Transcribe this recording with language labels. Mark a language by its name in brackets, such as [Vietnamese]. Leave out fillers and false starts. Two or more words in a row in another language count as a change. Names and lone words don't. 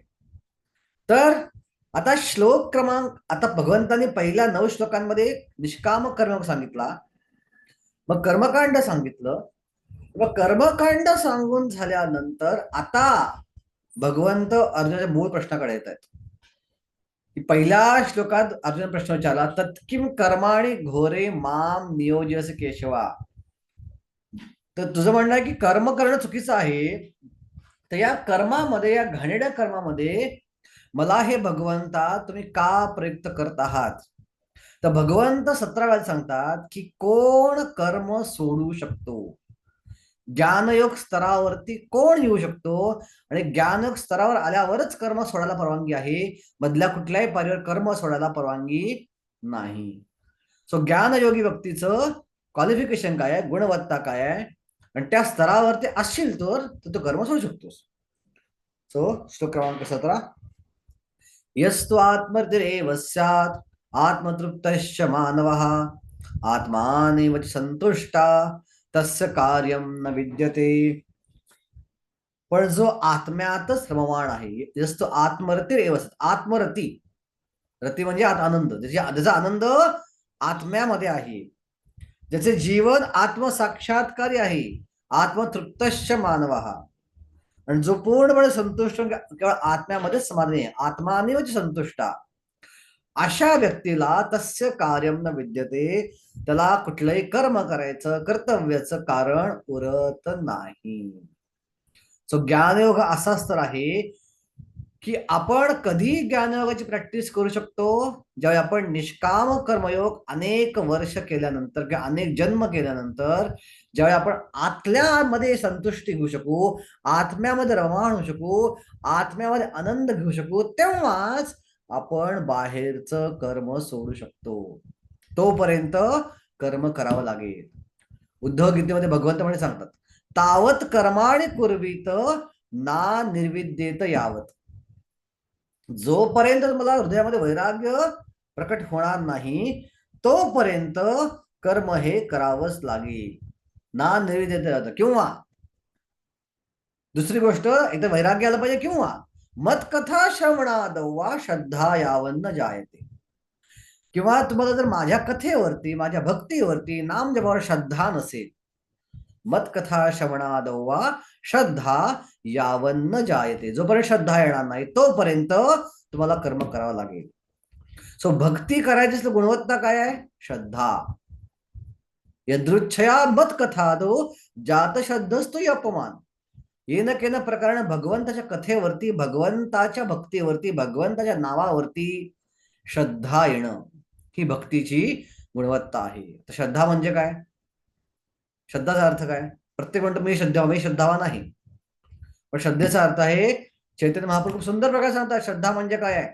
[Marathi] तर आता श्लोक क्रमांक, आता भगवंतांनी पहिल्या 9 श्लोकांमध्ये निष्काम कर्म सांगितला, मग कर्मकांड सांगितलं. मग कर्मकांड सांगून झाल्यानंतर आता भगवंत अर्जुनाच्या मूळ प्रश्नाकडे येत आहेत. पहिल्या श्लोकात अर्जुन प्रश्न विचारला, [Sanskrit] तत्किम कर्माणि घोरे माम नियोजस केशवा. [Marathi] तर तुझं म्हणणं आहे की कर्म करणं चुकीचं आहे, तर या कर्मामध्ये, या घाणेरड्या कर्मामध्ये मला हे भगवंता तुम्ही का प्रयुक्त करत आहात? तर भगवंत 17 वेळा सांगतात की कोण कर्म सोडू शकतो. ज्ञानयोग स्तरावरती कोण येऊ शकतो, आणि ज्ञानयोग स्तरावर आल्यावरच कर्म सोडायला परवानगी आहे, मधल्या कुठल्याही पारीवर कर्म सोडायला परवानगी नाही. सो ज्ञानयोगी व्यक्तीचं क्वालिफिकेशन काय आहे, गुणवत्ता काय आहे, आणि त्या स्तरावरती असशील तर तू कर्म सोडू शकतोस. सो श्लोक क्रमांक 17, [Sanskrit] यस्तु आत्मर्तिरेव स्यात् आत्मतृप्तश्च मानवः आत्मानेव च संतुष्टा तस्य कार्यम न विद्यते. [Marathi] पण जो आत्म्यातच रममाण आहे, जसं आत्मरती, आत्मरती, रती म्हणजे आनंद, ज्याचा आनंद आत्म्यामध्ये आहे, ज्याचे जीवन आत्मसाक्षात्कारी आहे, [Sanskrit] आत्मतृप्तश्च मानव, [Marathi] आणि जो पूर्णपणे संतुष्ट केवळ आत्म्यामध्येच समाधानी आहे, [Sanskrit] आत्मानेव संतुष्टा, [Marathi] अशा व्यक्तीला [Sanskrit] तस्य कार्यम न विद्यते, [Marathi] त्याला कुठलंही कर्म करायचं, कर्तव्याचं कारण उरत नाही. सो ज्ञानयोग असाच तर आहे की आपण कधी ज्ञानयोगाची प्रॅक्टिस करू शकतो, ज्यावेळी आपण निष्काम कर्मयोग अनेक वर्ष केल्यानंतर किंवा अनेक जन्म केल्यानंतर, ज्यावेळी आपण आतल्यामध्ये संतुष्टी घेऊ शकू, आत्म्यामध्ये रममाण होऊ शकू, आत्म्यामध्ये आनंद घेऊ शकू, तेव्हाच आपण बाहेरचं कर्म सोडू शकतो. तोपर्यंत कर्म करावं लागेल. उद्धव गीतेमध्ये भगवंत म्हणे सांगतात, [Sanskrit] तावत कर्माणि कुर्वीत ना निर्विद्येत यावत. [Marathi] जोपर्यंत मला हृदयामध्ये वैराग्य प्रकट होणार नाही, तोपर्यंत कर्म हे करावंच लागेल, [Sanskrit] ना निर्विद्येत यावत. [Marathi] किंवा दुसरी गोष्ट, इथं वैराग्य आलं पाहिजे, किंवा [Sanskrit] मत्कथा श्रवणादवा श्रद्धा यावन्न जायते. [Marathi] किंवा तुम्हाला जर माझ्या कथेवरती, माझ्या भक्तीवरती, नाम जपावर श्रद्धा नसेल, [Sanskrit] मत्कथा श्रवणादवा श्रद्धा यावन्न जायते, [Marathi] जोपर्यंत श्रद्धा येणार नाही तोपर्यंत तुम्हाला कर्म करावं लागेल. सो भक्ती करायची गुणवत्ता काय आहे, श्रद्धा. [Sanskrit] यदृच्छया मत्कथादो जात श्रद्धस्तु अपमान. [Marathi] येन केन प्रकारे भगवंताच्या कथेवरती, भगवंताच्या भक्तीवरती, भगवंताच्या नावावरती श्रद्धा येणं, ही भक्तीची गुणवत्ता आहे. तर श्रद्धा म्हणजे काय, श्रद्धाचा अर्थ काय? प्रत्येक म्हणतो मी श्रद्धावान आहे, पण श्रद्धेचा अर्थ आहे, चैतन्य महाप्रभू खूप सुंदर प्रकारे सांगतात श्रद्धा म्हणजे काय आहे.